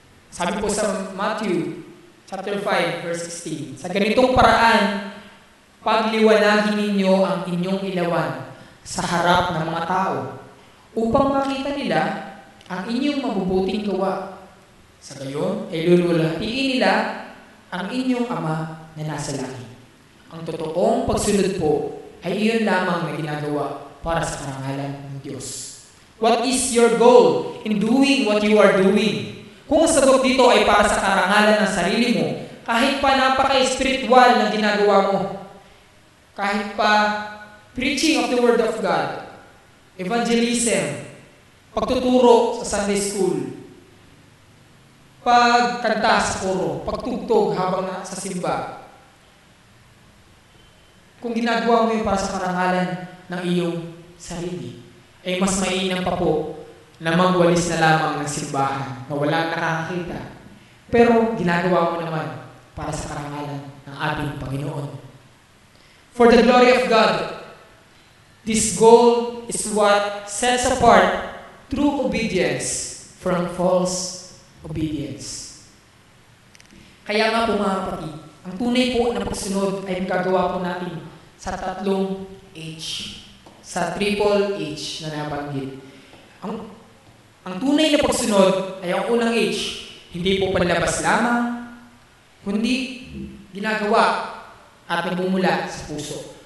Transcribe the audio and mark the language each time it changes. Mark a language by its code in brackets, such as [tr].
[tl] Sabi po sa Matthew chapter 5 verse 16, sa ganitong paraan, pagliwanagin ninyo ang inyong ilawan sa harap ng mga tao upang makita nila ang inyong mabubuting gawa. Sa gayon, ay lululatiin nila ang inyong Ama na nasa langit. Ang totoong pagsunod po ay iyon lamang na ginagawa para sa karangalan ng Diyos. [en] What is your goal in doing what you are doing? [tl] Kung ang sagot dito ay para sa karangalan ng sarili mo, kahit pa napaka-spiritual na ginagawa mo, kahit pa [en] preaching of the Word of God, evangelism, [tl] pagtuturo sa Sunday school, pagkanta sa koro, pagtugtog habang sa simba, kung ginagawa mo yun para sa karangalan ng iyong sarili, ay mas mainam pa po na magwalis na lamang ng simbahan na walang nakakakita. Pero ginagawa mo naman para sa karangalan ng ating Panginoon. [en] For the glory of God, this goal is what sets apart true obedience from false obedience. [tl] Kaya nga po mga kapatid, ang tunay po na pagsunod ay magagawa po natin sa 3 H. Sa triple H na nabanggit. Ang tunay na pagsunod ay ang unang H, hindi po panlabas lamang, kundi ginagawa at nagmumula sa puso.